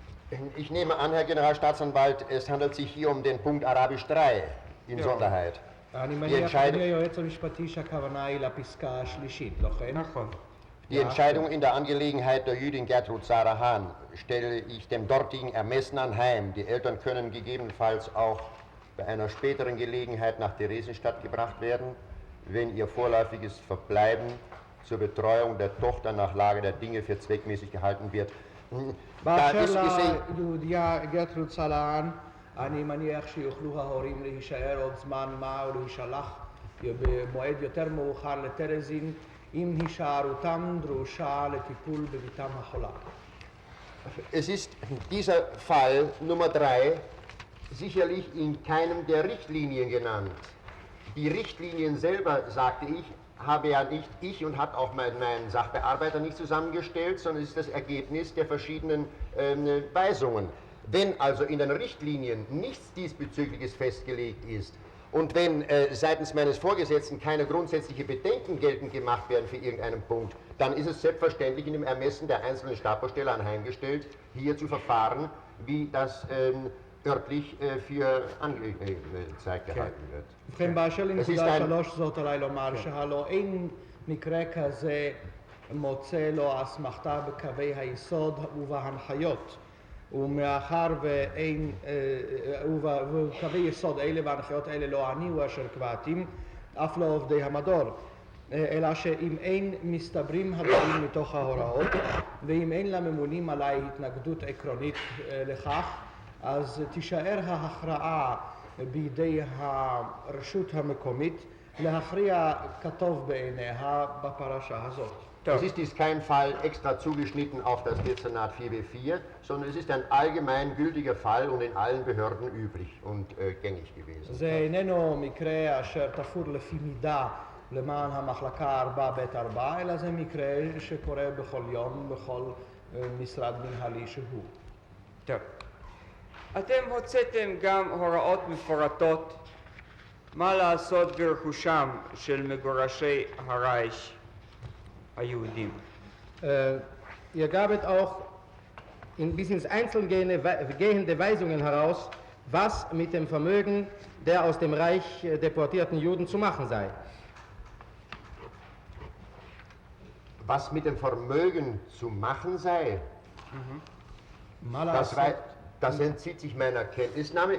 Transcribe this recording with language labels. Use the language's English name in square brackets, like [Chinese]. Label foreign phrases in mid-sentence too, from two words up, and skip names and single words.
[German] Ich nehme an, Herr Generalstaatsanwalt, es handelt sich hier um den Punkt Arabisch 3 in Sonderheit. [Hebrew] אני [German] Die [Hebrew] מניח, [German] Entscheidung- [Hebrew] אדוני היועץ המשפטי, שהכוונה היא לפסקה השלישית, לא כן? נכון. [German] Die Entscheidung in der Angelegenheit der Jüdin Gertrud Sarah Hahn stelle ich dem dortigen Ermessen anheim. Die Eltern können gegebenenfalls auch bei einer späteren Gelegenheit nach Theresienstadt gebracht werden, wenn ihr vorläufiges Verbleiben zur Betreuung der Tochter nach Lage der Dinge für zweckmäßig gehalten wird. Da [Hebrew] באשר [German] ist gesehen, [Hebrew] ליהודיה גרטרוד סלען, אני מניח שיוכלו ההורים להישאר עוד זמן מה ולהישלח במועד יותר מאוחר לטרזין, אם הישארותם דרושה לטיפול בביתם החולה. [German] es ist dieser Fall Nummer 3 sicherlich in keinem der Richtlinien genannt. Die Richtlinien selber, sagte ich, habe ja nicht ich und hat auch mein Sachbearbeiter nicht zusammengestellt, sondern es ist das Ergebnis der verschiedenen Weisungen. Wenn also in den Richtlinien nichts Diesbezügliches festgelegt ist und wenn seitens meines Vorgesetzten keine grundsätzliche Bedenken geltend gemacht werden für irgendeinen Punkt, dann ist es selbstverständlich in dem Ermessen der einzelnen Stabssteller anheimgestellt, hier zu verfahren, wie das örtlich für angezeigt gehalten wird. [Hebrew] ובכן, באשר [German] Es ist [Hebrew] לנקודה [German] ein, [Hebrew] 3 זאת עליי לומר שהלא אין מקרה כזה מוצא לו אסמכתה בקווי היסוד ובהנחיות. ומאחר ואין, ובקווי יסוד אלה וההנחיות האלה לא אני הוא אשר קבעתים, אף לא עובדי המדור. אלא שאם אין מסתברים הדברים מתוך ההוראות, ואם אין לממונים עליי התנגדות עקרונית לכך, אז תישאר ההכרעה בידי הרשות המקומית להכריע כטוב בעיניה בפרשה הזאת. [German] Es ist kein Fall extra zugeschnitten auf das Dezernat 4b4, sondern es ist ein allgemein gültiger Fall und in allen Behörden üblich und gängig gewesen. [Hebrew] זה איננו מקרה אשר תפור לפי מידה למען המחלקה 4ב4, אלא זה מקרה שקורה בכל יום בכל משרד מנהלי שהוא. טוב. אתם הוצאתם גם הוראות מפורטות מה לעשות ברכושם של מגורשי הרייך היהודים. [German] Ihr gabet auch bis ins Einzelne gehende Weisungen heraus, was mit dem Vermögen der aus dem Reich deportierten Juden zu machen sei. Was mit dem Vermögen zu machen sei, das entzieht sich meiner Kenntnisnahme.